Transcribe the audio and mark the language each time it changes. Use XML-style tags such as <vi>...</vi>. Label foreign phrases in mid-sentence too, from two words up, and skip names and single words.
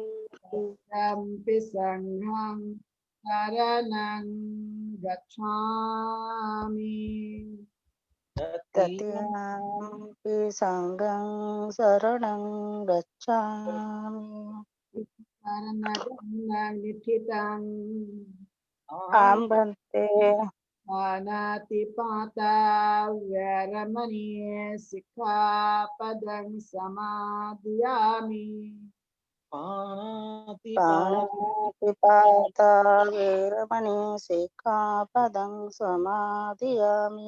<pi>द्वितीयंपि संघं शरणं गच्छामि। तृतीयंपि संघं शरणं गच्छामि। शरणं निठितं आं भन्ते पानातिपाता वैरमणि सिक्खापदं समादयामि। पाणातिपाता वैरमणि सिक्खापदं समादयामि।</pi>